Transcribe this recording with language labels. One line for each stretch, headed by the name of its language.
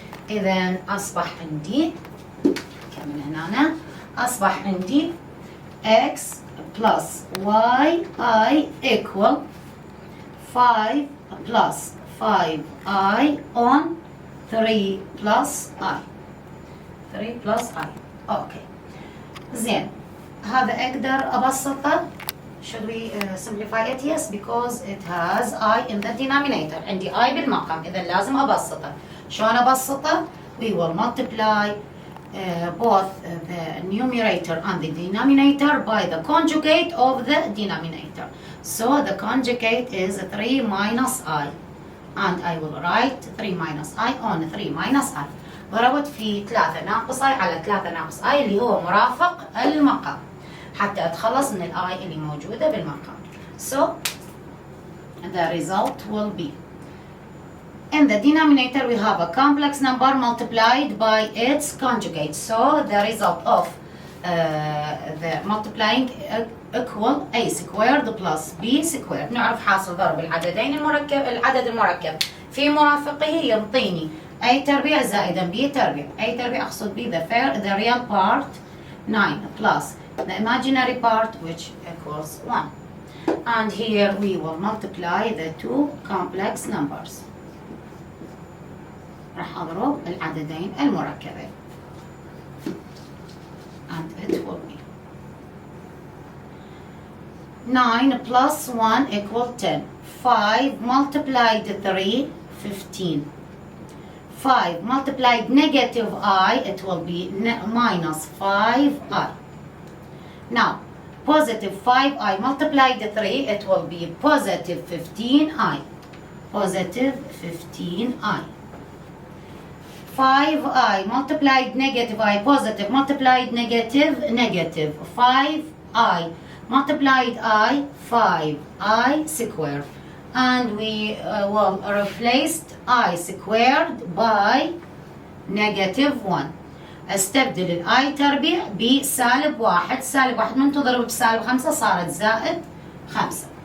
Arabic: إذا أصبح عندي كمل هنا، أصبح عندي
English: x plus yi equal 5 plus 5i on 3 plus i.
Arabic: 3 plus i. أوكي زين، هذا أقدر أبسطه.
English: Should we simplify it? Yes, because it has I in the denominator.
Arabic: عندي I بالمقام، إذا لازم أبسطه. شلون أبسطه؟
English: We will multiply both the numerator and the denominator by the conjugate of the denominator. So the conjugate is 3 minus I, and I will write 3 minus I on 3 minus I.
Arabic: ضربت في 3 ناقص I على 3 ناقص I اللي هو مرافق المقام، حتى أتخلص من الآي اللي موجودة بالمقام.
English: So the result will be in the denominator we have a complex number multiplied by its conjugate. So the result of the multiplying equal a squared plus b squared.
Arabic: نعرف حاصل ضرب العددين العدد المركب في مرافقه يعطيني a تربيع زائدا b تربيع.
English: a
Arabic: تربيع أقصد
English: b the real part 9 plus the imaginary part which equals 1. And here we will multiply the two complex numbers.
Arabic: راح أضرب العددين المركبين.
English: And it will be 9 plus 1 equal 10. 5 multiplied 3, 15. 5 multiplied negative I, it will be minus 5i. Now, positive 5i multiplied 3, it will be positive 15i. Positive 15i. 5i multiplied negative I, positive, multiplied negative, negative. 5i multiplied I, 5i squared. And we will replace I squared by negative 1.
Arabic: استبدل الاي تربيع بسالب 1. سالب 1 من تضرب بسالب 5 صارت زائد 5.